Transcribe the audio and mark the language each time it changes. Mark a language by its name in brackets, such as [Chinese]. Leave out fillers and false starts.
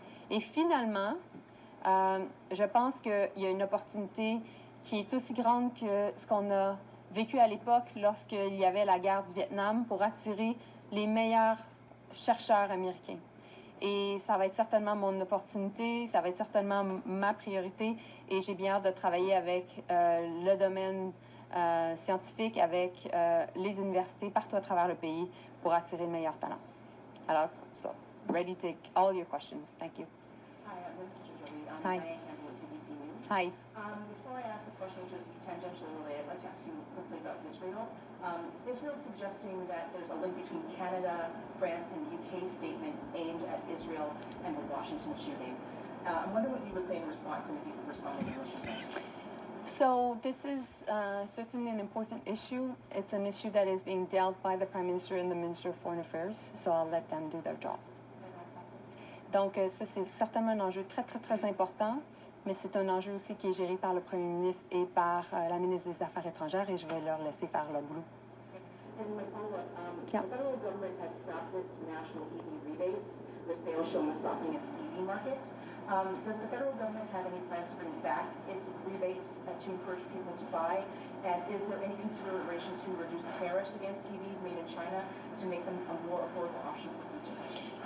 [French] Et finalement, je pense qu'il y a une opportunité qui est aussi grande que ce qu'on a vécu à l'époque lorsqu'il y avait la guerre du Vietnam pour attirer les meilleurs chercheurs américains. Et ça va être certainement mon opportunité, ça va être certainement ma priorité, et j'ai bien hâte de travailler avec le domaine scientifique, avec les universités partout à travers le pays pour attirer le meilleur talent. [English] Alors, so, ready to take all your questions. Thank you. Hi, Mr. Joly. Hi. Diane Campbell with CBC News. Hi. Before I ask the question, which is tangentially related, I'd like to ask you quickly about Israel. Israel is suggesting that there's a link between Canada, France, and the UK statement aimed at Israel and the Washington shooting. I'm wondering what you would say in response, and if you could respond in English. So this is certainly an important issue. It's an issue that is being dealt by the Prime Minister and the Minister of Foreign Affairs, so I'll let them do their job. [French] Donc ça, c'est certainement un enjeu très, très, très important, mais c'est un enjeu aussi qui est géré par le Premier ministre et par la ministre des Affaires étrangères, et je vais leur laisser faire leur boulot. [English] And my follow-up, the federal government has stopped its national EV rebates, the sales showing a softening of the EV market. Does the federal government have any plans to bring back its rebates to encourage people to buy? And is there any consideration to reduce tariffs against EVs made in China to make them a more affordable option for consumers?